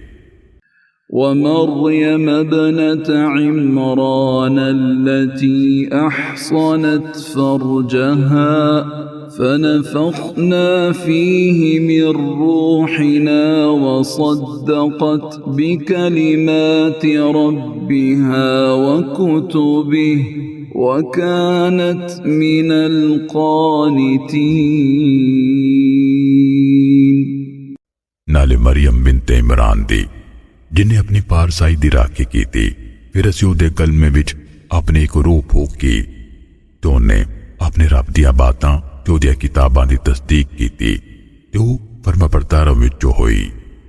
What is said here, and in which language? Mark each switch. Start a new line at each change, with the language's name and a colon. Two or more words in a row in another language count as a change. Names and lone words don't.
Arabic: ومريم ابنة عمران التي أحصنت فرجها فنفخنا فيه من روحنا وصدقت بكلمات ربها وكتبه وكانت من القانتين
Punjabi: نالے مریم بنت عمران دی جنہیں اپنی پارسائی دی راکھی کی تھی پھر اسی اوہدے کلمے وچ اپنی ایک روح پھوک کی تو انہیں اپنے رب دیاں باتاں تے اوہدیاں کتاباں دی تصدیق کی تھی تے اوہ فرمانبرداراں وچوں ہوئی.